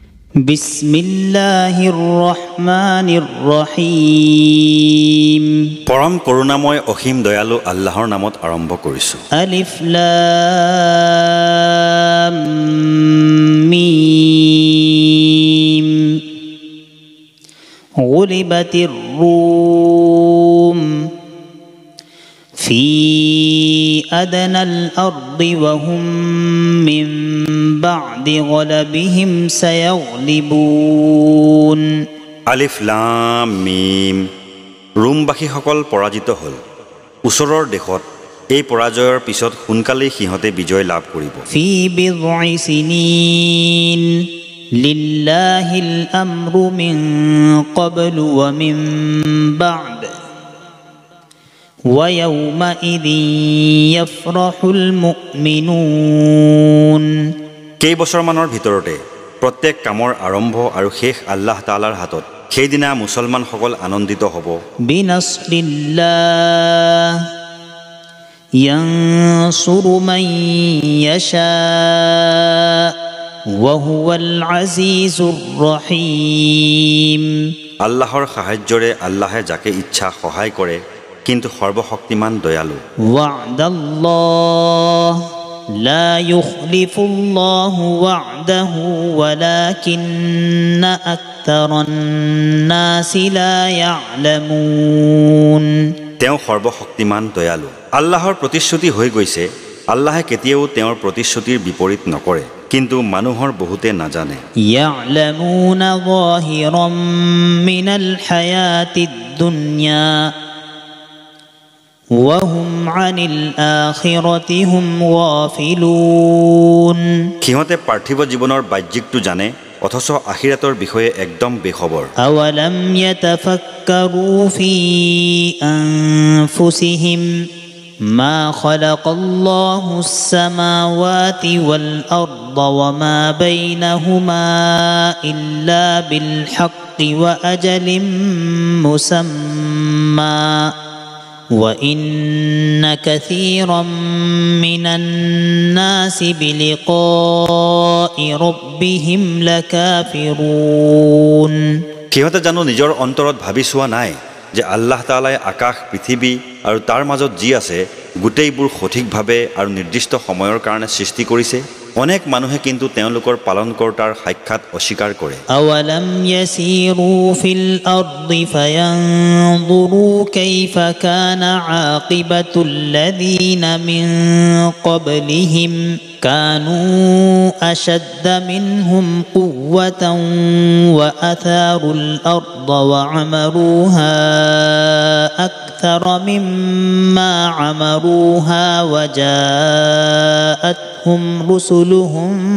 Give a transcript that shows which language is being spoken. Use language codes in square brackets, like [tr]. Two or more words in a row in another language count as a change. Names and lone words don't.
[ar] بسم الله الرحمن الرحيم. [as] পৰম করুণাময় অসীম দয়ালু আল্লাহৰ নামত আৰম্ভ কৰিছো। [ar] الم. غلبت الروم في أدنى الأرض وهم من بعد غلبهم سيغلبون. الم. [as] ৰোমবাসীসকল পৰাজিত হ'ল। ওচৰৰ দেশত এই পৰাজয়ৰ পিছত সোনকালেই সিহঁতে বিজয় লাভ কৰিব। [ar] في بضع سنين لله الأمر من قبل ومن بعد ويومئذ يفرح المؤمنون. [as] কেইবছৰমানৰ ভিতৰতে প্ৰত্যেক কামৰ আৰম্ভ আৰু শেষ আল্লাহ তাআলাৰ হাতত। সেইদিনা মুছলমানসকল আনন্দিত হ'ব। [ar] بنصر الله ينصر من يشاء وهو العزيز الرحيم. [as] আল্লাহৰ সাহায্যৰে আল্লাহে যাকে ইচ্ছা সহায় কৰে, কিন্তু সৰ্বশক্তিমান দয়ালু। [ar] وعد الله لا يخلف الله وعده ولكن أكثر الناس لا يعلمون. [as] তেওঁ সৰ্বশক্তিমান দয়ালু। আল্লাহৰ প্ৰতিশ্ৰুতি হৈ গৈছে। আল্লাহে কেতিয়াও তেওঁৰ প্ৰতিশ্ৰুতিৰ বিপৰীত নকৰে, কিন্তু মানুহৰ বহুতে নাজানে। [ar] يعلمون ظاهرا من الحياة الدنيا وهم عن الآخرة هم غافلون. [as] সিহঁতে পাৰ্থিৱ জীৱনৰ বাহ্যিকটো জানে, অথচ আখিৰাতৰ বিষয়ে একদম বেখবৰ। [ar] أولم يتفكروا في أنفسهم ما خلق الله السماوات والأرض وما بينهما إلا بالحق وأجل مسمى وإن كثيرا من الناس بلقاء ربهم لكافرون. [as] সিহঁতে জানো নিজৰ অন্তৰত ভাবি চোৱা নাই যে আল্লাহ তাআলাই আকাশ, পৃথিৱী আৰু তাৰ মাজত যি আছে গোটেইবোৰ সঠিকভাৱে আৰু নিৰ্দিষ্ট সময়ৰ কাৰণে সৃষ্টি কৰিছে। অনেক মানুহে কিন্তু তেওঁলোকৰ পালনকৰ্তাৰ সাক্ষাৎ অস্বীকাৰ কৰে। [ar] أولم يسيروا في الأرض فينظروا كيف كان عاقبة الذين من قبلهم كانوا أشد منهم قوة وأثاروا الأرض وعمروها أكثر مما عمروها وجاءتهم رسلهم